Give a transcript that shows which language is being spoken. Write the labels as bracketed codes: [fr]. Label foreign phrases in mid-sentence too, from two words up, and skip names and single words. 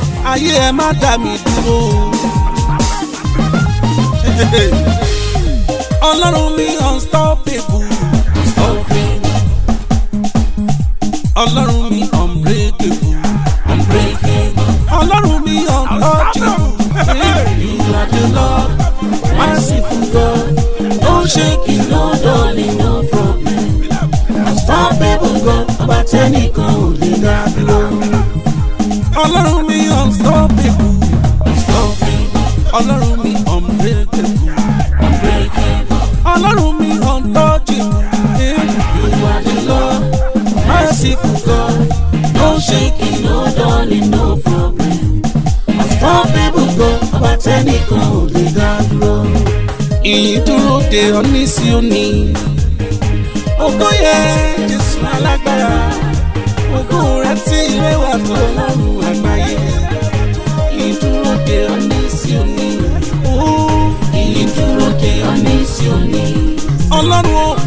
[yo] Ayé ẹ má dá mi dúró. Ọlọ́run mi [en] unstoppable. Unstoppable. [yo] Ọlọ́run mi [en] unbreakable. Unbreakable. [yo] Ọlọ́run mi untouchable. [en] You are the Lord, merciful God. No shaking, no dulling, no problem. Unstoppable God, [yo] ọba tẹ́nìkan ò lè dá dúró. Ọlọ́run mi [en] unstoppable. Unstoppable. [yo] Ọlọ́run mi [en] unbreakable. Unbreakable. [yo] Ọlọ́run mi untouchable. [en] You are the Lord, merciful God. No shaking, no dulling, no problem. Unstoppable God, [yo] ọba tẹ́nìkan ò lè dá dúró. Ìyìn dúró de ọ ní Síónì. Ògo yẹ Jésù alágbára. Ògo rẹ̀ tí ìwé wà tó Ọlọ́run àgbáyé. Ìdúró de ọ ní Síónì. Ó. Ìdúró de ọ ní Síónì. Ọlọ́run o.